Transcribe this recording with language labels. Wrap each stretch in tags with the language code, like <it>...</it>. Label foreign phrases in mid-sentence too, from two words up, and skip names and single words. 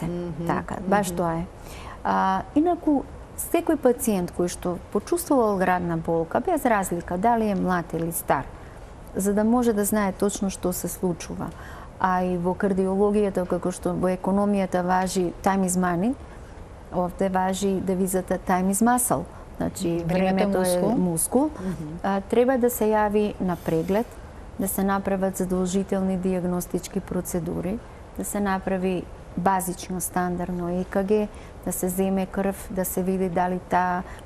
<mk>Така, баш тоа е. Инаку, секој пациент кој што почувствувал градна болка, без разлика дали е млад или стар, за да може да знае точно што се случува. А и во кардиологијата, како што во економијата важи</mk> <en>time is money,</en> <mk>овде важи девизата</mk> <en>time is muscle.</en> <mk>Значи, времето е мускул. Треба да се јави на преглед, да се направат задолжителни диагностички процедури, да се направи базично, стандардно ЕКГ, да се земе крв, да се види дали таа</mk>